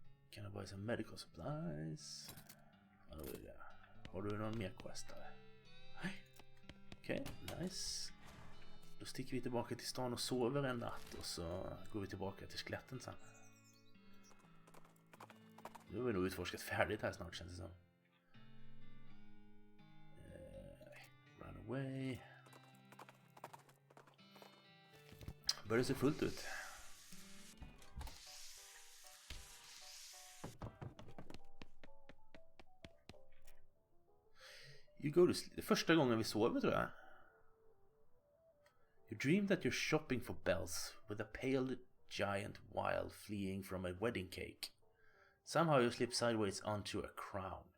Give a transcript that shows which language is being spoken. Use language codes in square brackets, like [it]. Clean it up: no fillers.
[en] Can I buy some medical supplies? [sv] Har du någon mer quest där? Nej. Okej, nice. Då sticker vi tillbaka till stan och sover en natt och så går vi tillbaka till skeletten sen. Nu har vi nog utforskat färdigt här snart, känns det som. [en] Run away. [sv] Börjar se fullt ut. [en] You go to sleep. [sv] Första gången vi sover, tror jag. [en] You dream that you're shopping for bells with a pale giant while fleeing from a wedding cake. Somehow you slip sideways onto a crown.